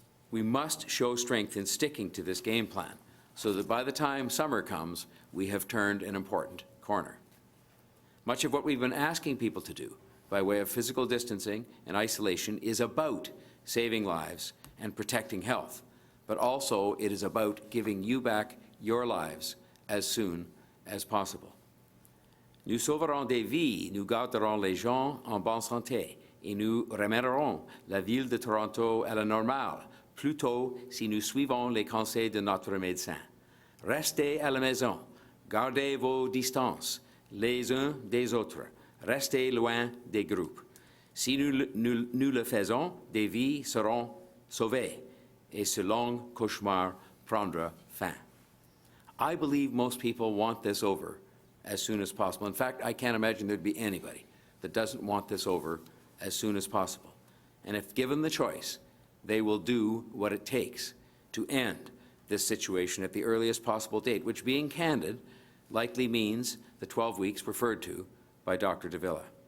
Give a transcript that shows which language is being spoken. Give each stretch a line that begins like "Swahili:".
English: We must show strength in sticking to this game plan so that by the time summer comes, we have turned an important corner. Much of what we've been asking people to do by way of physical distancing and isolation is about saving lives and protecting health, but also it is about giving you back your lives as soon as possible.
French: Nous sauverons des vies, nous garderons les gens en bonne santé et nous ramènerons la ville de Toronto à la normale, plutôt si nous suivons les conseils de notre médecin. Restez à la maison, gardez vos distances les uns des autres, restez loin des groupes. Si nous le faisons, des vies seront sauvées et ce long cauchemar prendra fin.
English: I believe most people want this over as soon as possible. In fact, I can't imagine there'd be anybody that doesn't want this over as soon as possible. And if given the choice, they will do what it takes to end this situation at the earliest possible date, which, being candid, likely means the 12 weeks referred to by Dr. Davila.